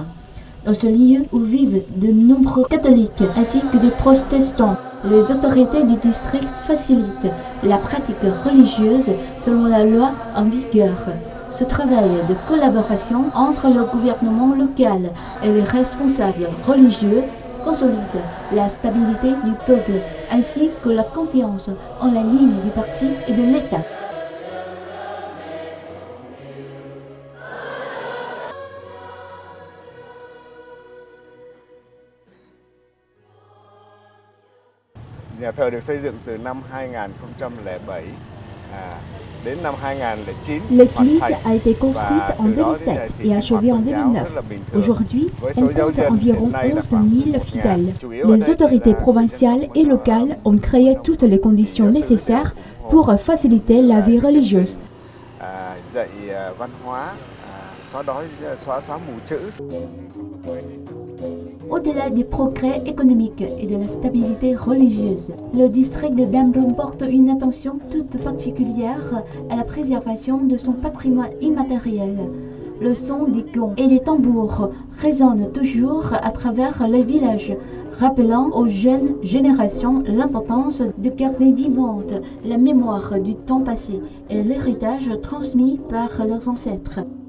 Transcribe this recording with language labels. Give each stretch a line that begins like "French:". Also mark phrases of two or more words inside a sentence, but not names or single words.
French: Dans ce lieu où vivent de nombreux catholiques ainsi que des protestants, les autorités du district facilitent la pratique religieuse selon la loi en vigueur. Ce travail de collaboration entre le gouvernement local et les responsables religieux consolide la stabilité du peuple ainsi que la confiance en la ligne du parti et de l'État.
Vietnamese: Nhà thờ được xây dựng từ năm 2007 đến năm 2009.
French: L'église a été construite en 2007 et achevée en 2009. Aujourd'hui, elle compte environ 11 000 fidèles. Les autorités provinciales et locales ont créé toutes les conditions nécessaires pour faciliter la vie religieuse.
Vietnamese: Dạy văn hóa, xóa đói, xóa mù chữ.
French: Au-delà des progrès économiques et de la stabilité religieuse, le district de Damrong porte une attention toute particulière à la préservation de son patrimoine immatériel. Le son des gongs et des tambours résonne toujours à travers les villages, rappelant aux jeunes générations l'importance de garder vivante la mémoire du temps passé et l'héritage transmis par leurs ancêtres.